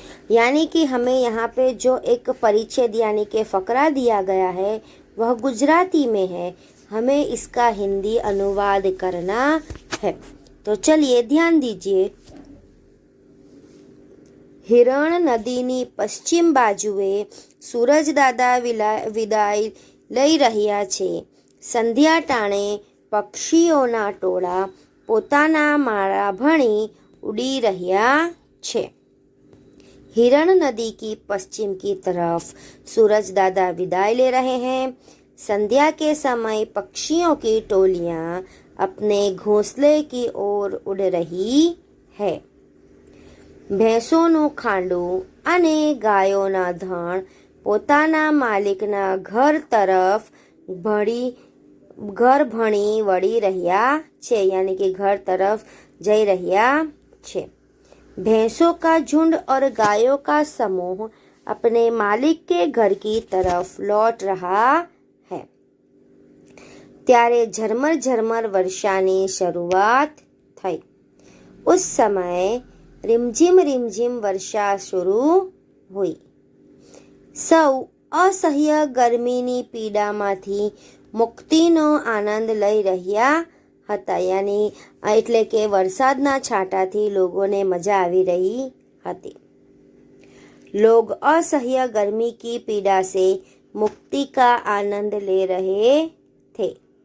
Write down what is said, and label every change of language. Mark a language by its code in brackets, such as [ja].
[hi] यानी कि हमें यहाँ पे जो एक परिच्छेद यानी कि फकरा दिया गया है वह गुजराती में है, हमें इसका हिंदी अनुवाद करना है। तो चलिए ध्यान दीजिए। [gu] हिरण नदीनी पश्चिम बाजुए सूरजदादा વિદાય લઈ રહ્યા છે। સંધ્યા ટાણે પક્ષીઓના ટોળા પોતાના માળા ભણી ઉડી રહ્યા છે। [hi] हिरण नदी की पश्चिम की तरफ सूरज दादा विदाई ले रहे हैं। संध्या के समय पक्षियों की टोलियां अपने घोंसले की ओर उड़ रही है। [gu] ભેંસોનું ખાંડું અને ગાયોના ધણ પોતાના માલિકના ઘર તરફ ઘર ભણી વળી રહ્યા છે, [hi] यानी कि घर तरफ [gu] જઈ રહ્યા છે। [hi] भैंसों का झुंड और गायों का समूह अपने मालिक के घर की तरफ लौट रहा है। [gu] ત્યારે ઝરમર ઝરમર વર્ષાની શરૂઆત થઈ। [hi] उस समय रिमझिम रिमझिम वर्षा शुरू हुई। [gu] સૌ અસહ્ય ગરમીની પીડામાંથી મુક્તિનો આનંદ લઈ રહ્યા હતા। यानी એટલે કે વરસાદના છાંટાથી લોકોને મજા આવી રહી હતી। [hi] लोग असह्य गर्मी की पीड़ा से मुक्ति का आनंद ले रहे थे।